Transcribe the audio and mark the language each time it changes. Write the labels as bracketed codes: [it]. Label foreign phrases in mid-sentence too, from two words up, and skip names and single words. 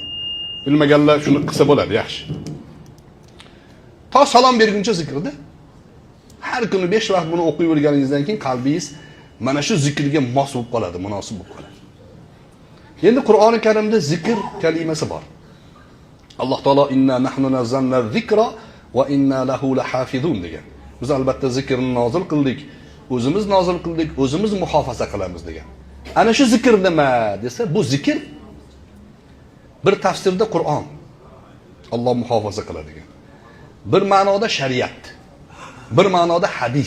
[uz] Bilmaganlar shuni qilsa bo'ladi, yaxshi. To salom berguncha zikrda. Har kuni 5 vaqt buni o'qib yurganingizdan keyin qalbingiz mana shu zikrga mos bo'lib qoladi, munosib bo'lib qoladi. Endi Qur'oni Karimda zikr kalimasi bor. [ar] Alloh taolo إنا نحن نزلنا الذكر وإنا له لحافظون degan. [uz] Biz albatta zikrni nozil qildik, o'zimiz nozil qildik, o'zimiz muhofaza qilamiz degan. Ana shu zikr nima desa, bu zikr bir tafsirda Qur'on. Alloh muhofaza qiladi degan. Bir ma'noda shariat. Bir ma'noda hadis.